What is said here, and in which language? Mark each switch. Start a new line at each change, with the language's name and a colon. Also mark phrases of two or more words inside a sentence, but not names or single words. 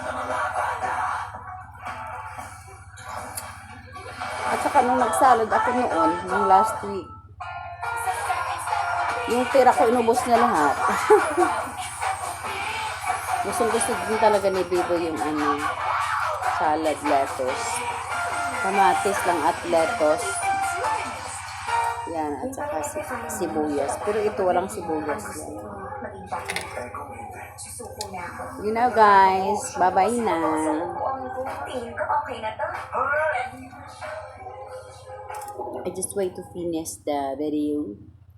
Filipino: At saka nung nagsalad ako noon, nung
English: last week,
Filipino: yung tira ko inubos niya lahat. Gusto din talaga ni Bibo yung salad, lettuce. Kamatis lang at lettuce. Yan, at saka sibuyas. Pero ito walang sibuyas yan.
English: You know guys, bye-bye na. I just wait to finish the video.